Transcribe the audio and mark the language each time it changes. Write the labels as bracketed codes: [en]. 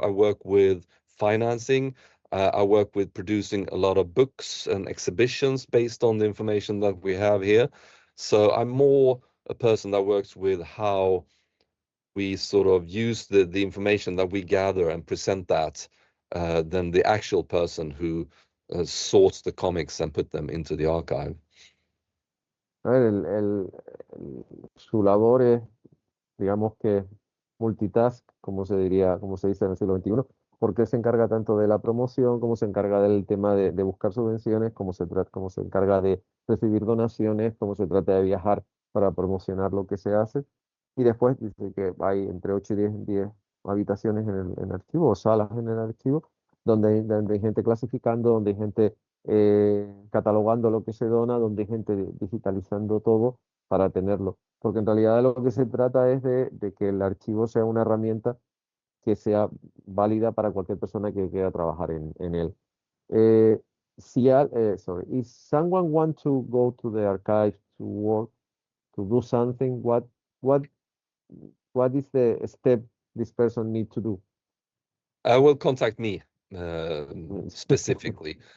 [en] I work with financing. I work with producing a lot of books and exhibitions based on the information that we have here. So I'm more a person that works with how we sort of use the information that we gather and present that than the actual person who sorts the comics and put them into the archive. [es] A ver, su labor es, digamos que multitask, como se diría, como se dice en el siglo XXI, porque él se encarga tanto de la promoción, como se encarga del tema de buscar subvenciones, como se encarga de recibir donaciones, como se trata de viajar para promocionar lo que se hace. Y después dice que hay entre 8 y 10 habitaciones en el archivo, o salas en el archivo, donde hay gente clasificando, donde hay gente catalogando lo que se dona, donde hay gente digitalizando todo para tenerlo. Porque en realidad de lo que se trata es de que el archivo sea una herramienta que sea válida para cualquier persona que quiera trabajar en él. [en] Eh, Sorry, if someone want to go to the archive to work, to do something, what is the step this person need to do? Will contact me specifically.